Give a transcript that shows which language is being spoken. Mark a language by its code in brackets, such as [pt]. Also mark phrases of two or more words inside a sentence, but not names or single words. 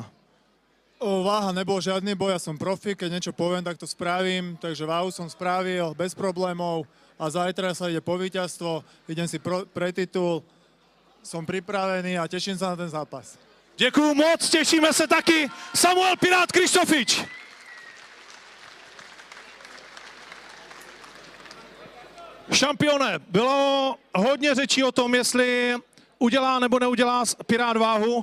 [sk] Váha nebol žiadny boj, ja som profi, keď niečo poviem, tak to spravím, takže váhu som spravil bez problémov a zajtra sa ide po víťazstvo, idem si pre titul, som pripravený a teším sa na ten zápas. [cs] Děkuju moc, těšíme se taky. Samuel Pirát Krištofič. Šampione, bylo hodně řečí o tom, jestli udělá nebo neudělá Pirát váhu.